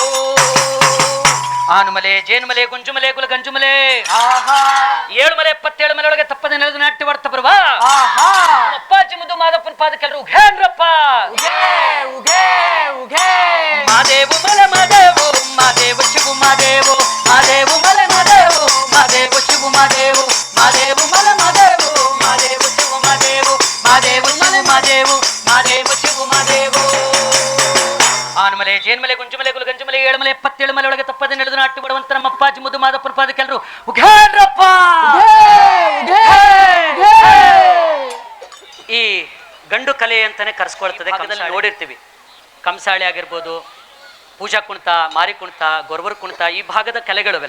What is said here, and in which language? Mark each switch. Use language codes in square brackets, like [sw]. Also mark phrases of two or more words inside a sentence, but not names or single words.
[kn] ಆನುಮಲೆ ಜೇನುಮಲೆ ಗುಂಜುಮಲೆ ಗುಲ ಗಂಜುಮಲೆ ಏಳುಮಲೆ 77 ಮಲೆಯೊಳಗೆ ತಪ್ಪದೆ ನೆಲೆದು ನಾಟ್ಯ ವರ್ತ ಬರುವ ಅಪ್ಪಾಜಿ ಮುದ್ದು ಮಾದಪ್ಪನ ಪಾದಕ್ಕೆಲ್ಲರೂ ಉಘೇನ್ರಪ್ಪ ಮಾದೇವು ಮಲೆ ಮಾದೇವು ಮಾದೇವು ಶಿವು ಮಾದೇವು, ಮಾದೇವು ಮಲೆ ಮಾದೇವು ಮಾದೇವು ಶಿವು ಮಾದೇವು, ಮಾದೇವು ಮಲೆ ಮಾದೇವು ಮಾದೇವು ಶಿವು ಮಾದೇವು, ಮಾದೇವು ಮಲೆ ಮಾದೇವು ಮಾದೇವು ಶಿವು ಮಾದೇವು. ಆನುಮಲೆ ಜೇನುಮಲೆ ಗುಂಜುಮಲೆ ಗುಲ ಗಂಜುಮಲೆ ಏಳುಮಲೆ 77 ಮಲೆಯೊಳಗೆ ತಪ್ಪದೆ ನಡೆದು ನಾಟ್ಯ ಬರುವಂತ ನಮ್ಮ ಅಪ್ಪಾಜಿ ಮುದ್ದು ಮಾದಪ್ಪನ ಪಾದಕ್ಕೆಲ್ಲರೂ ಉಘೇನ್ರಪ್ಪ. ಈ ಗಂಡು ಕಲೆ ಅಂತಾನೆ ಕರೆಸ್ಕೊಳ್ತದೆ, ನೋಡಿರ್ತೀವಿ. ಕಂಸಾಳೆ ಆಗಿರ್ಬೋದು, ಪೂಜಾ ಕುಣಿತ, ಮಾರಿ ಕುಣಿತ, ಗೊರವರ ಕುಣಿತ, ಈ ಭಾಗದ ಕಲೆಗಳುವೆಲ್ಲ.